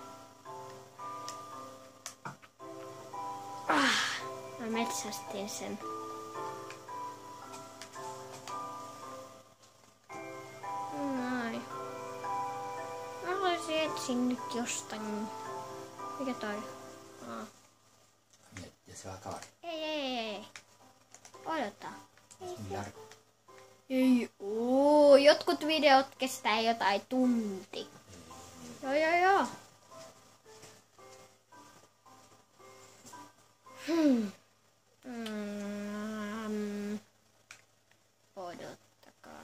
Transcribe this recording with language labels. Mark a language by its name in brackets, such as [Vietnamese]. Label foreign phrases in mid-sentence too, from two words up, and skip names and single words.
[Finnish] Mä metsästin sen. Noin. Mä haluaisin etsiä nyt jostain. Mikä toi? [Spanish] Ya se va a acabar. [Finnish] Ei. Odota. [Spanish] Es muy largo. [Finnish] Ei jotkut videot kestää jotain tunti. Joo. Odottakaa.